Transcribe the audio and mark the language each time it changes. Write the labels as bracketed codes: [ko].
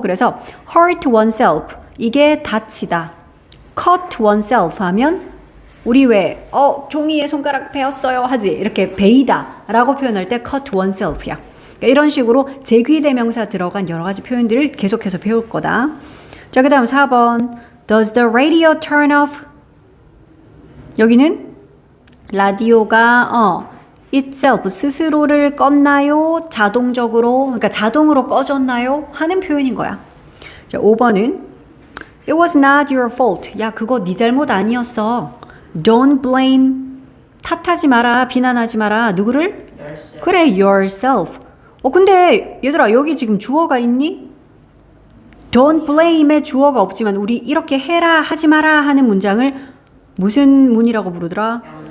[ko] 그래서 hurt oneself 이게 다치다. cut oneself 하면 우리 왜 종이에 손가락 베었어요 하지. 이렇게 베이다 라고 표현할 때 cut oneself야. 그러니까 이런 식으로 재귀 대명사 들어간 여러 가지 표현들을 계속해서 배울 거다. [en] 자, 그 다음 4번 Does the radio turn off? [ko] 여기는 라디오가 itself 스스로를 껐나요? 자동적으로 그러니까 자동으로 꺼졌나요? 하는 표현인 거야. [en] 자, 5번은 It was not your fault. [ko] 야, 그거 네 잘못 아니었어. [en] Don't blame. [ko] 탓하지 마라. 비난하지 마라. 누구를? [en] yourself. [ko] 그래, yourself. 근데 얘들아 여기 지금 주어가 있니? [en] Don't blame [ko] 에 주어가 없지만 우리 이렇게 해라 하지 마라 하는 문장을 무슨 문이라고 부르더라?